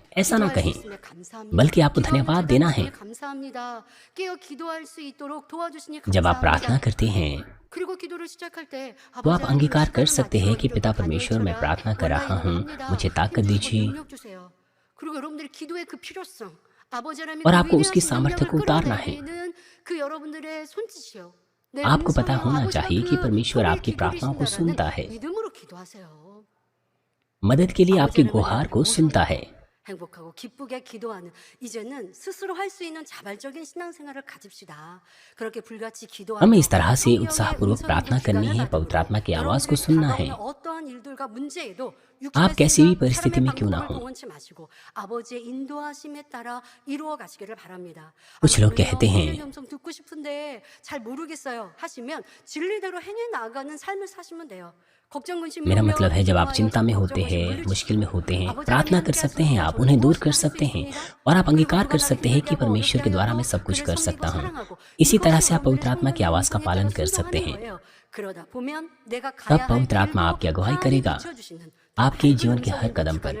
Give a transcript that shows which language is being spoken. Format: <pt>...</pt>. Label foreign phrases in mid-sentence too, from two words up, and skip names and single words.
<hi>ऐसा ना कहें, बल्कि आपको धन्यवाद देना है। जब आप प्रार्थना करते हैं तो आप अंगीकार कर सकते हैं कि पिता परमेश्वर, मैं प्रार्थना कर रहा हूँ, मुझे ताकत दीजिए, और आपको उसकी सामर्थ्य को उतारना है। आपको पता होना चाहिए कि परमेश्वर आपकी प्रार्थनाओं को सुनता है, मदद के लिए आपकी गुहार को सुनता है।</hi> <ko>행복하고 기쁘게 기도하는 이제는 스스로 할 수 있는 자발적인 신앙생활을 가집시다. 그렇게 불같이 기도하며</ko> <hi>हमें इस तरह से उत्साहपूर्वक प्रार्थना करनी है, पवित्र आत्मा की आवाज को सुनना है।</hi> <ko>어떠한 일들과 문제에도</ko> <hi>आप कैसी भी परिस्थिति में क्यों ना हो।</hi> <ko>아버지의 인도하심에 따라 이루어 가시기를 바랍니다.</ko> <hi>कुछ लोग कहते हैं,</hi> <ko>음성 듣고 싶은데 잘 모르겠어요 하시면 진리대로 행해 나가는 삶을 사시면 돼요.</ko> <hi>मेरा मतलब है जब आप चिंता में होते हैं, मुश्किल में होते हैं, प्रार्थना कर सकते हैं, आप उन्हें दूर कर सकते हैं और आप अंगीकार कर सकते हैं कि परमेश्वर के द्वारा मैं सब कुछ कर सकता हूँ। इसी तरह से आप पवित्र आत्मा की आवाज़ का पालन कर सकते हैं। तब पवित्र आत्मा आपकी अगुवाई करेगा आपके जीवन के हर कदम पर।</hi>